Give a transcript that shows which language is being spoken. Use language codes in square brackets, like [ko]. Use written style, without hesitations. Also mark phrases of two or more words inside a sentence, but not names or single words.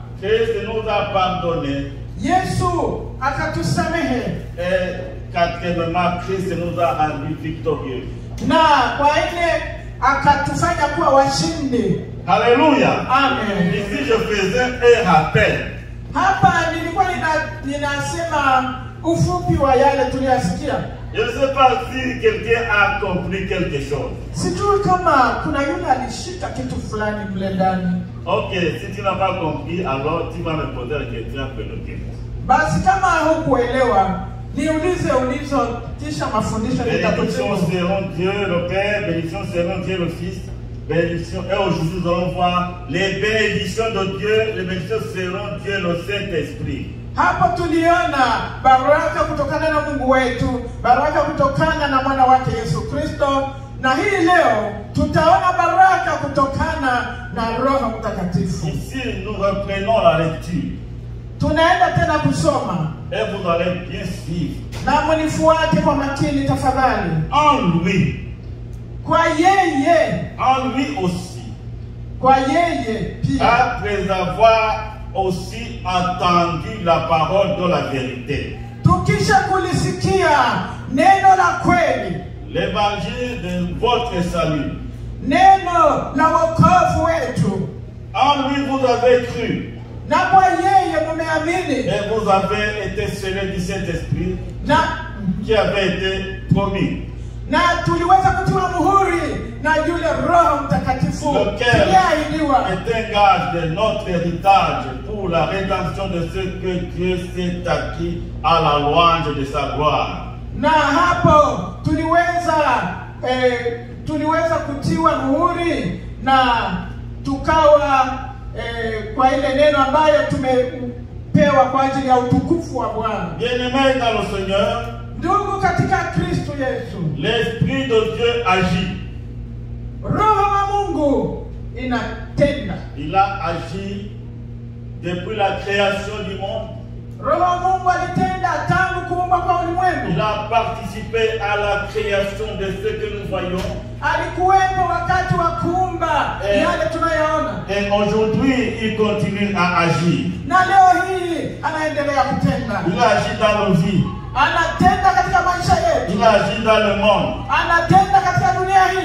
[fr] Christ nous a pardonnés. [sw] Yesu akatusamehe. [fr] Et quatrièmement, Christ nous a rendus victorieux. [sw] Na kwa ile akatufanya kuwa washindi. [fr] Alléluia. Amen. Ici je faisais un rappel. [sw] Hapa nilikuwa ninasema ufupi wa yale tuliyasikia. [fr] Je ne sais pas si quelqu'un a compris quelque chose. [sw] Sijui kama kuna yule alishika kitu fulani mle ndani. [fr] Ok, si tu n'as pas compris, alors tu vas me poser la question après le temps. [sw] Basi kama hukuelewa, niulize ulizo kisha mafundisho [fr] Bénédiction [sw] nitakujibu. [fr] seront Dieu le Père, bénédiction seront Dieu le Fils, bénédiction. Et aujourd'hui nous allons voir les bénédictions de Dieu, les bénédictions seront Dieu le Saint-Esprit. [sw] Hapo tuliona baraka kutokana na Mungu wetu, baraka kutokana na mwana wake Yesu Kristo, na hii leo tutaona baraka kutokana na Roho Mtakatifu. [fr] Ici nous reprenons la lecture. [sw] Tunaenda tena kusoma. [fr] Et vous allez bien suivre. [sw] Na mnifuate kwa makini tafadhali. [fr] En lui. [sw] Kwa yeye. [fr] En lui aussi. [sw] Kwa yeye pia. [fr] Après avoir aussi entendu la parole de la vérité. [sw] Tukisha kulisikia neno la kweli. [fr] L'évangile de votre salut. [sw] Neno la wokovu wetu. [fr] En lui vous avez cru. [sw] Na kwa yeye mumeamini. [fr] Et vous avez été scellés du Saint-Esprit qui avait été promis. [sw] Na tuliweza kutiwa muhuri na yule Roho Mtakatifu. [fr] Lequel est un gage de notre héritage pour la rédemption de ce que Dieu s'est acquis à la louange de sa gloire. [sw] Na hapo tuliweza kutiwa muhuri na tukawa kwa ile neno ambayo tumepewa kwa ajili ya utukufu wa Bwana. [fr] Bien-aimés dans le Seigneur, [sw] ndugu katika Kristo Yesu, [fr] l'Esprit de Dieu agit. [sw] Roho wa Mungu inatenda. [fr] Il a agi depuis la création du monde. [sw] Roho wa Mungu alitenda tangu kuumba kwa [fr] Il [sw] ulimwengu. [fr] a participé à la création de ce que nous voyons. [sw] Alikuwepo wakati wa kuumba yale tunayoona. [fr] Et aujourd'hui, il continue à agir. [sw] Na leo hii anaendelea kutenda. [fr] Il agit dans nos vies. [sw] Anatenda katika maisha yetu. [fr] Il agit dans le monde. [sw] Anatenda katika dunia hii.